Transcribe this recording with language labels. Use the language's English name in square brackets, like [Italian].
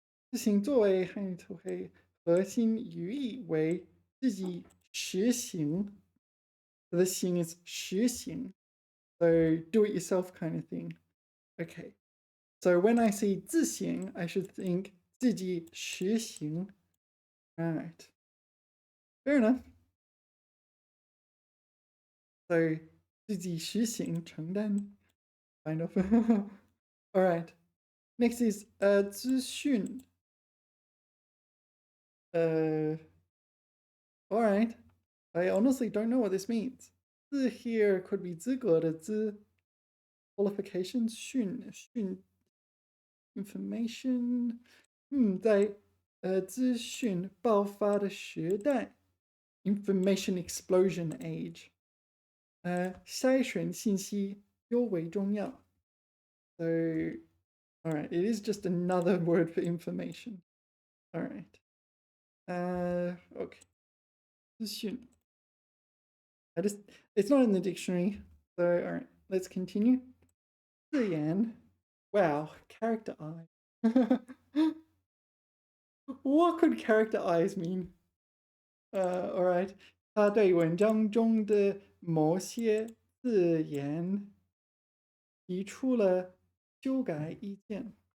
[Chinese] 自行作为汉语词汇核心语义为自己实行. [English] The 行 is 实行. So do it yourself kind of thing. Okay. So when I say 自行, I should think 自己实行. Right. Fair enough. So 自己实行承担. Kind of. All right. Next is 资讯. All right. I honestly don't know what this means. 资 here could be 资格的资, qualifications, 讯 information. [Chinese] 在资讯爆发的时代, information explosion age. 筛选信息尤为重要. [English] So, all right, it is just another word for information. All right. Okay. 资讯. It's not in the dictionary. So, all right, let's continue. 字眼.Wow, character eye. What could character eyes mean? All right. [Chinese] 他对文章中的某些字眼提出了修改意见.